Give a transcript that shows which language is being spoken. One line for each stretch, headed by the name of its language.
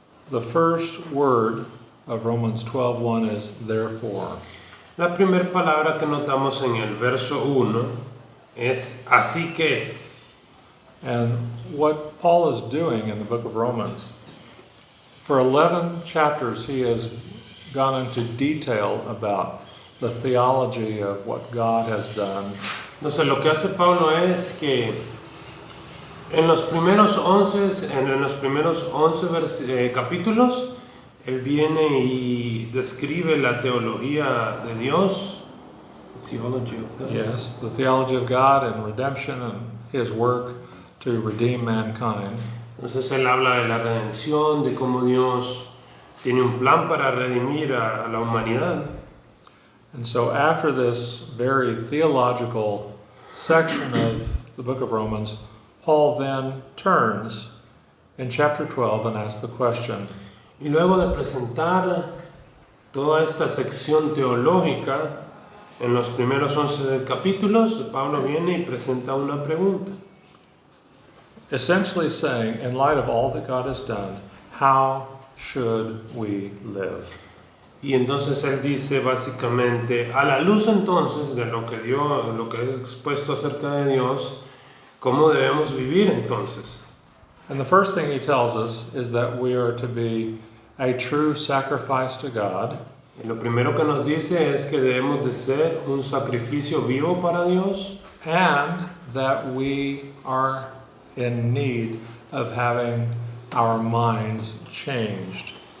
English: the first word of Romans 12:1 is therefore.
Spanish: la primera palabra que notamos en el verso 1 es así que.
English: And what Paul is doing in the book of Romans, for 11 chapters he has gone into detail about the theology of what God has done.
Spanish: Entonces lo que hace Pablo es que en los primeros 11 capítulos, él viene y describe la teología de Dios.
English: Theology of God. Yes, the theology of God and redemption and his work to redeem mankind.
Spanish: Entonces él habla de la redención, de cómo Dios tiene un plan para redimir a la humanidad.
English: And so after this very theological section of the book of Romans, Paul then turns in chapter 12 and asks the question,
Spanish: Y luego de presentar toda esta sección teológica, en los primeros 11 capítulos, Pablo viene y presenta una pregunta.
English: essentially saying, in light of all that God has done, how should we live?
Spanish: Y entonces él dice básicamente, a la luz entonces de lo que he expuesto acerca de Dios, ¿cómo debemos vivir entonces?
English: And the first thing he tells us is that we are to be a true sacrifice to God,
Spanish: Y lo primero que nos dice es que debemos de ser un sacrificio vivo para Dios
English: and that we are in need of having our minds changed.